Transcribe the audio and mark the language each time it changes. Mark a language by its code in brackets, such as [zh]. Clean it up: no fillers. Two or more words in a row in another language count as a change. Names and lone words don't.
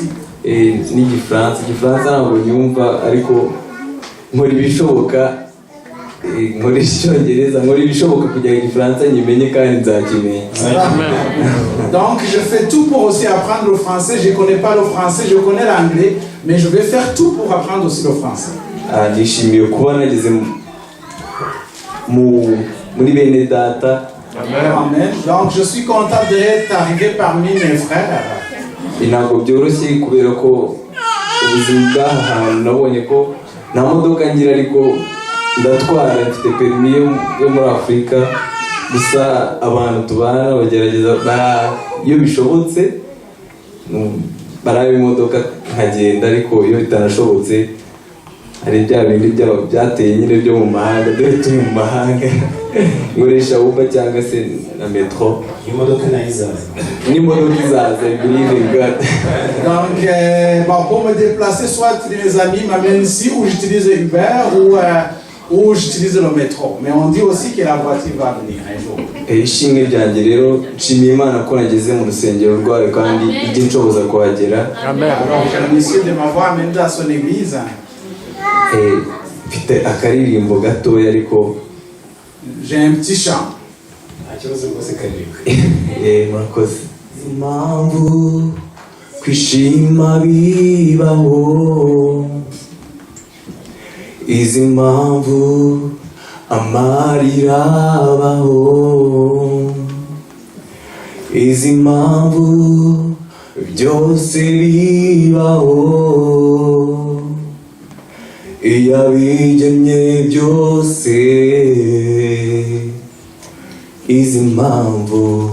[rw] N'igifaransa ntabwo nyumva ariko nkora ibishoboka nkora icyongereza nkora ibishoboka kugira ngo igifaransa nyimenye kandi nzakimenya. [fr] Donc je fais tout pour aussi apprendre le français. Je connais pas le français, je connais l'anglais, mais je vais faire tout pour apprendre aussi le français. [rw] Nishimiye kuba nageze muri bene data. Amen. [fr] Donc je suis content d'être arrivé parmi mes frères. [rw] Ntabwo byoroshye kubera ko ubuzima bw'ahantu nabonye ko nta modoka ngira ariko ndatwara mfite permis yo muri Afurika. Gusa abantu tubana bagerageza iyo bishobotse baraba imodoka nkagenda, ariko iyo bitanashobotse hari bya bindi byateye nyine byo mu mahanga. Dore turi mu mahanga nkoresha Uber cyangwa se na metro. Imodoka nayizaza [fr] Donc pour me déplacer, soit mes amis m'amènent ici, ou j'utilise Uber, ou j'utilise le métro. Mais on dit aussi que la voiture va venir un jour. [rw] Ishimwe ryanjye rero nshimiye Imana ko nageze mu rusengero rwayo kandi ijye nshoboza kuhagera. Amen. [fr] Alors je remercie de m'avoir amené dans son église. [rw] Mfite akaririmbo gatoya ariko [fr] j'ai un petit chant. [rw] Murakoze. Impamvu kwishima bibaho, izi mpamvu amarira abaho, izi mpamvu byose bibaho, iyo abigennye byose izi mpamvu.